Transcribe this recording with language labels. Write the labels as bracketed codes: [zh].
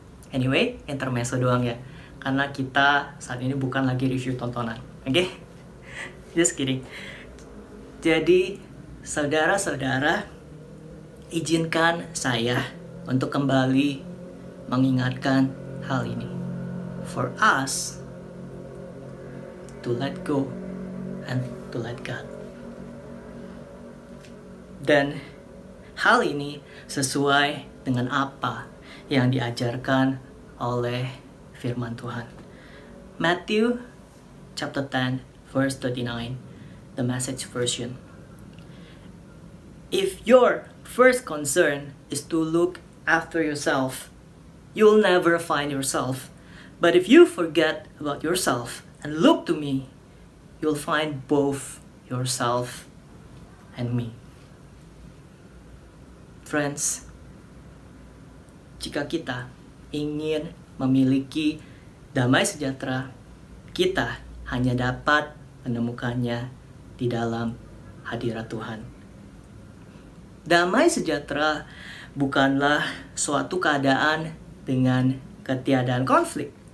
[id] Anyway, intermezzo doang ya, karena kita saat ini bukan lagi review tontonan, oke? [en] Just kidding. [id] Jadi, saudara-saudara, izinkan saya untuk kembali mengingatkan hal ini. [en] For us to let go and to let God. [id] Dan hal ini sesuai dengan apa yang diajarkan oleh firman Tuhan. [en] Matthew chapter 10 verse 39, the Message version. If your first concern is to look after yourself, you'll never find yourself. But if you forget about yourself and look to me, you'll find both yourself and me. [id] Friends, jika kita ingin memiliki damai sejahtera, kita hanya dapat menemukannya di dalam hadirat Tuhan. Damai sejahtera bukanlah suatu keadaan dengan ketiadaan konflik.